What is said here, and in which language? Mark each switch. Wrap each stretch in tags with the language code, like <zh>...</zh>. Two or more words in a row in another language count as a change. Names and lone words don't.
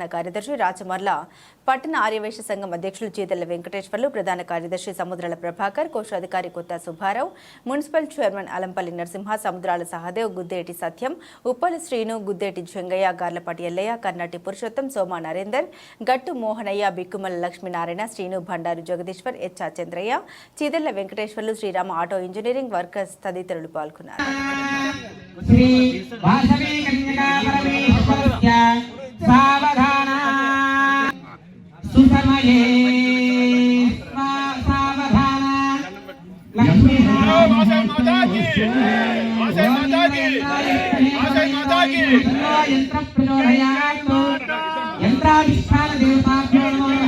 <te>కార్యదర్శి రాచమర్ల, పట్టణ ఆర్యవైశ్య సంఘం అధ్యక్షులు చీతల్ల వెంకటేశ్వర్లు, ప్రధాన కార్యదర్శి సముద్రాల ప్రభాకర్, కోశాధికారి కొత్త సుబ్బారావు, మున్సిపల్ చైర్మన్ అలంపల్లి నరసింహ, సముద్రాల సహదేవ్, గుద్దేటి సత్యం, ఉప్పల శ్రీను, గుద్దేటి జంగయ్య, గార్లపాటి ఎల్లయ్య, కర్నాటి పురుషోత్తం, సోమా నరేందర్, గట్టు మోహనయ్య, బిక్కుమల లక్ష్మీనారాయణ, శ్రీను, భండారు జగదీశ్వర్, హెచ్ఆర్ చంద్రయ్య, చీతల్ల వెంకటేశ్వర్లు, శ్రీరామ ఆటో ఇంజనీరింగ్ వర్కర్స్ తదితరులు పాల్గొన్నారు.</te> <sa>सुसमये सावधान लक्ष्मी यंत्र प्रचोदयात् यंत्राधिष्ठान देवताभ्यो नमः।</sa>